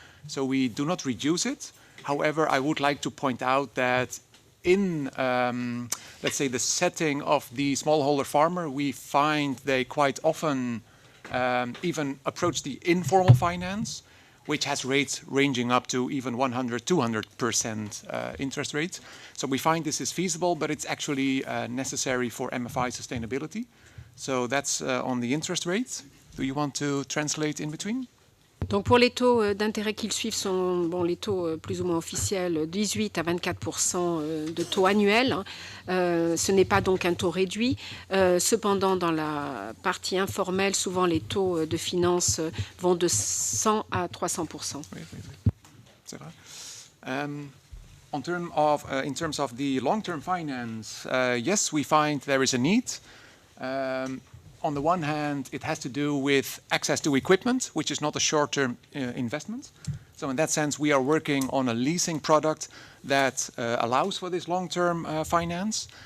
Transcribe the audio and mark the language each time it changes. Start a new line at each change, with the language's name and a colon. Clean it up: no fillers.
English: So we do not reduce it. However, I would like to point out that in, let's say, the setting of the smallholder farmer, we find they quite often even approach the informal finance, which has rates ranging up to even 100, 200% interest rates. So we find this is feasible, but it's actually necessary for MFI sustainability. So that's on the interest rates. Do you want to translate in between?
French: Donc pour les taux d'intérêt qu'ils suivent sont les taux plus ou moins officiels, 18 à 24% de taux annuels. Ce n'est pas donc un taux réduit. Cependant, dans la partie informelle, souvent les taux de finance vont de 100 à 300%. Oui. C'est vrai.
English: In terms of the long-term finance, yes, we find there is a need. On the one hand, it has to do with access to equipment, which is not a short-term investment. So in that sense, we are working on a leasing product that allows for this long-term finance.